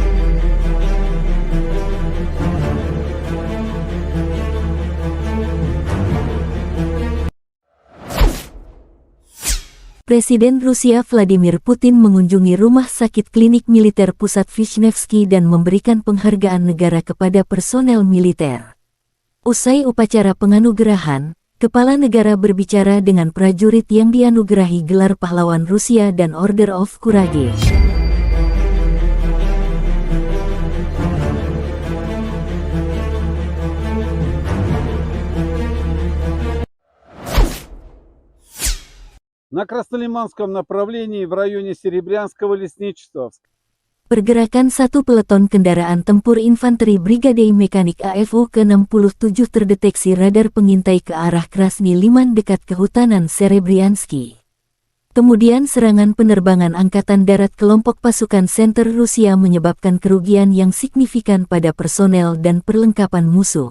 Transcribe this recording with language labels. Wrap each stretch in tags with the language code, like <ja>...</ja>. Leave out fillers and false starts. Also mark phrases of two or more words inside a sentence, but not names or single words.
<id>Presiden Rusia Vladimir Putin mengunjungi rumah sakit klinik militer pusat Vishnevsky dan memberikan penghargaan negara kepada personel militer. Usai upacara penganugerahan, Kepala negara berbicara dengan prajurit yang dianugerahi gelar pahlawan Rusia dan Order of Courage.</id> <ru>На Краснолиманском направлении в районе Серебрянского лесничества.</ru> <id>Pergerakan satu peleton kendaraan tempur infanteri Brigade Mekanik AFU ke-67 terdeteksi radar pengintai ke arah Krasny Liman dekat kehutanan Serebryansky. Kemudian serangan penerbangan Angkatan Darat kelompok pasukan Center Rusia menyebabkan kerugian yang signifikan pada personel dan perlengkapan musuh.</id>